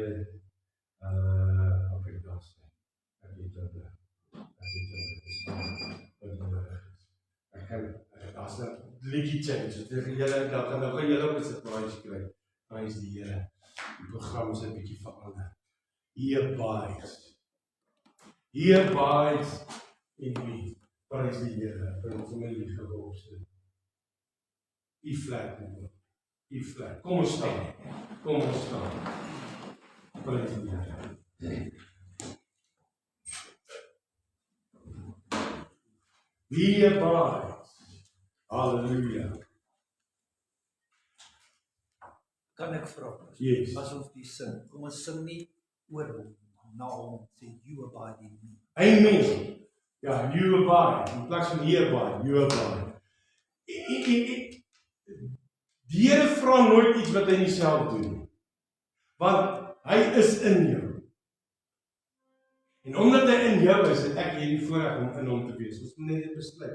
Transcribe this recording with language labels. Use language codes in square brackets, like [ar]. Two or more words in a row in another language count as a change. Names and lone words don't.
[af] Prys die Here. Ek het hulle. Dis wat nodig is. Ek kan, as 'n liedjie change, julle, dan gaan julle op 'n surprise kry. Prys die Here. Die program is 'n bietjie verander. [en] He abides. He abides in me. [af] Prys die Here vir ons my liefgewordste. [en] E flat. E flat. [af] Kom ons staan. Kom ons staan. Prys die Here. [en] He abides. Hallelujah. [af] Kan ek vra? Yes. As ons die sing, kom ons sing nie oor hom, na hom, sê [en] you abide in me. [af] Amen. Ja, [en] you abide. [af] In plaas van [en] he abide, you abide. [af] Die Here vra nooit iets wat hy nie self doen nie. Want hy is in jou. En omdat hy in jou is, het ek hierdie voorreg om in hom te wees. Ons moet net dit besluit.